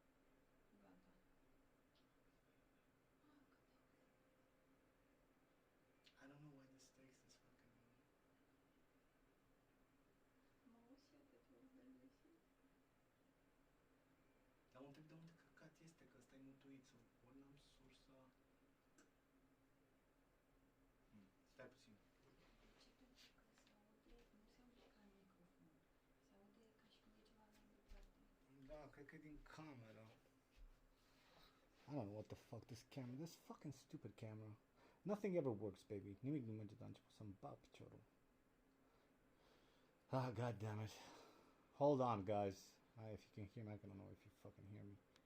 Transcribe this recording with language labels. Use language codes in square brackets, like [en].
[en] I don't know why this takes this fucking... [ro] Mă auzi și eu pe tine, Dar mă întreb de unde căcat este, că ăsta e mutuit sau ori n-am sursa... Stai puțin. De ce? Pentru că se aude, nu se aude ca în microfon. Se aude ca și când e ceva mai departe. Da, cred că e din camera. [en] I don't know what the fuck this camera, this fucking stupid camera. Nothing ever works, baby. [ro] Nimic nu merge de la început să-mi bag piciorul. [en] Ah, god damn it. Hold on, guys. If you can hear me, I don't know if you fucking hear me.